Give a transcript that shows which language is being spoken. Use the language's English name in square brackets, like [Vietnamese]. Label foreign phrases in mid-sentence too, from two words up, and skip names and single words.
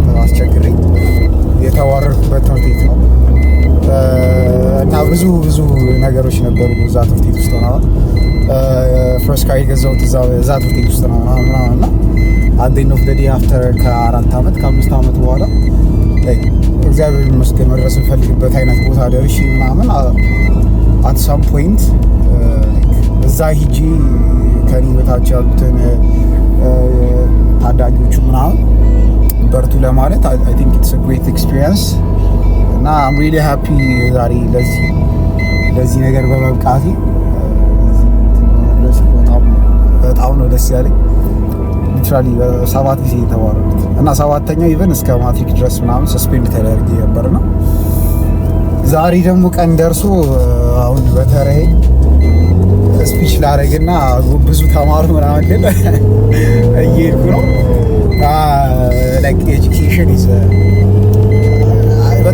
[Amharic] አስቸግረኝ የተዋረድኩበት ትምህርት ቤት ነው። እና ብዙ ነገሮች ነበሩ እዛ ትምህርት ቤት ውስጥ ነው። [English] first car [Amharic] የገዛሁት እዛ ትምህርት ቤት ውስጥ ነው እና [English] at the end of the day after [Amharic] ከ4 ዓመት ከ5 ዓመት በኋላ እግዚአብሔር ይመስገን መድረስ እንፈልግበት አይነት ቦታ ደርሼ ምናምን [English] at some point [Amharic] እዛ ሂጂ ከኔ በታች ያሉትን ታዳጊዎቹ ምናምን በርቱ ለማለት [English] I think it's a great experience [Amharic] እና [English] I'm really happy [Amharic] ዛሬ ለዚህ ነገር በመብቃቴ በጣም ነው ደስ ያለኝ። ሊትራሊ 7 ጊዜ የተባረሩት እና 7ኛው ኢቨን እስከ ማትሪክ ድረስ ምናምን ሰስፔንድ ተደርጌ ነበርና ዛሬ ደግሞ ቀን ደርሶ አሁን በተራዬ ስፒች ላደርግና ብዙ ተማሩ ምናምን ግን እየሄድኩ ነው። [English] like education is